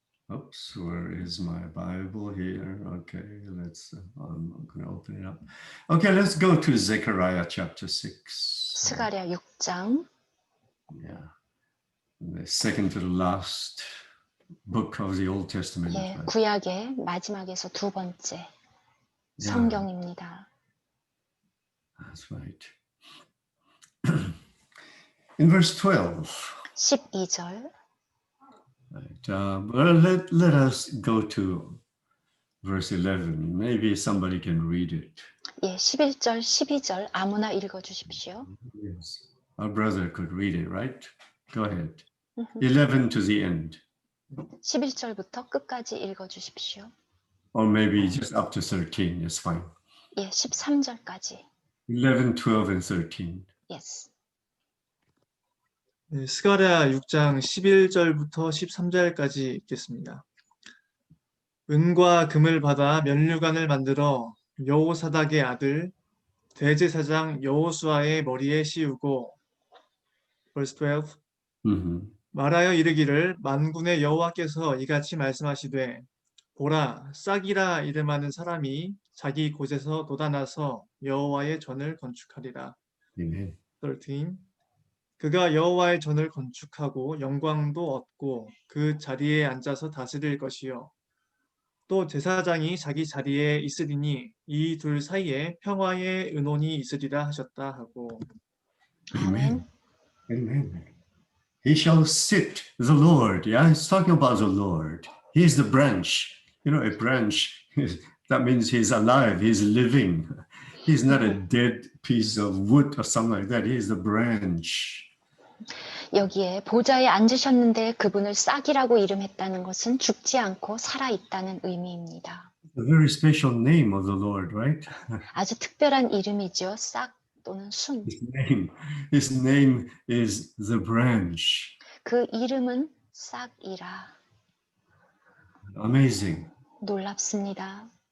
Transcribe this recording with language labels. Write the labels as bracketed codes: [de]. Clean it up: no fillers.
[en] Oops, where is my Bible here? Okay, I'm going to open it up. Okay, let's go to Zechariah chapter 6. [ko] 스가랴 6장. [en] Yeah, the second to the last book of the Old Testament. [ko] 예, [en] Right? [ko] 구약의 마지막에서 두 번째 성경입니다. [en] That's right. In verse 12, [ko] 12절. [en] right, well, let us go to verse 11. Maybe somebody can read it. [ko] 예, 11절, 12절 아무나 읽어 주십시오. [en] Yes, our brother could read it, right? Go ahead. 11 to the end, [ko] 11절부터 끝까지 읽어 주십시오. [en] or maybe just up to 13 is fine. [ko] 예, 13절까지. [en] 11, 12, and 13. Yes. [ko] 네, 스가랴 6장 11절부터 13절까지 읽겠습니다. 은과 금을 받아 면류관을 만들어 여호사닥의 아들 대제사장 여호수아의 머리에 씌우고 [en] verse 12 Mhm. [ko] 말하여 이르기를 만군의 여호와께서 이같이 말씀하시되 보라 싹이라 이름하는 사람이 자기 곳에서 돋아나서 여호와의 전을 건축하리라. [en] Amen. [ko] 13 그가 여호와의 전을 건축하고 영광도 얻고 그 자리에 앉아서 다스릴 것이요 또 제사장이 자기 자리에 있으리니 이 둘 사이에 평화의 의논이 있으리라 하셨다 하고 [en] Amen. Amen. He shall sit, the Lord. Yeah, it's talking about the Lord. He is the branch. You know, a branch, that means he's alive, he's living. He's not a dead piece of wood or something like that. He is the branch. [ko] 여기에 보좌에 앉으셨는데 그분을 싹이라고 이름했다는 것은 죽지 않고 살아있다는 의미입니다. [en] A very special name of the Lord, right? [ko] 아주 특별한 이름이죠. 싹 또는 순. [en] His name is the branch. [ko] 그 이름은 싹이라. [en] Amazing. [ko] 놀랍습니다.